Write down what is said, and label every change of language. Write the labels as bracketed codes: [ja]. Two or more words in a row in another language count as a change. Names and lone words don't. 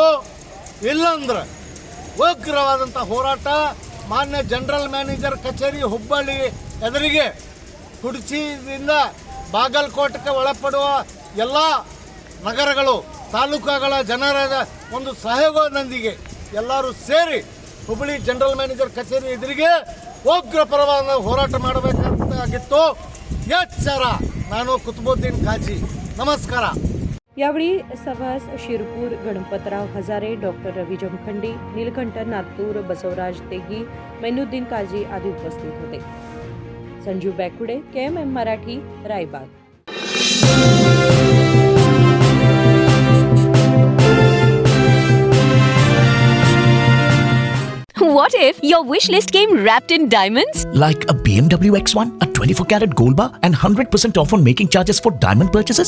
[kn] ಇಲ್ಲಂದ್ರೆ ಉಗ್ರವಾದಂಥ ಹೋರಾಟ ಮಾನ್ಯ ಜನರಲ್ ಮ್ಯಾನೇಜರ್ ಕಚೇರಿ ಹುಬ್ಬಳ್ಳಿ ಎದುರಿಗೆ ಕುಡ್ಚಿಯಿಂದ ಬಾಗಲಕೋಟಕ್ಕೆ ಒಳಪಡುವ ಎಲ್ಲ ನಗರಗಳು, ತಾಲೂಕುಗಳ ಜನರ ಒಂದು ಸಹಯೋಗದೊಂದಿಗೆ ಎಲ್ಲರೂ ಸೇರಿ ಹುಬ್ಬಳ್ಳಿ ಜನರಲ್ ಮ್ಯಾನೇಜರ್ ಕಚೇರಿ ಎದುರಿಗೆ ಉಗ್ರ ಪರವಾದ ಹೋರಾಟ ಮಾಡಬೇಕಾಗಿತ್ತು. ಎಚ್ಚರ. ನಾನು ಕುತುಬುದ್ದೀನ್ ಕಾಜಿ. [mr] नमस्कार. यावेळी सभास शिरपूर, गणपतराव हजारे, डॉक्टर रवी जमखंडी, नीलकंठ नातूर, बसवराज तेगी, मैनुद्दीन काजी आदी उपस्थित होते. संजीव बॅकुडे, KMM मराठी, रायबाग. [en] What if your wish list came wrapped in diamonds? Like a BMW X1, a 24-carat gold bar, and 100% off on making charges for diamond purchases?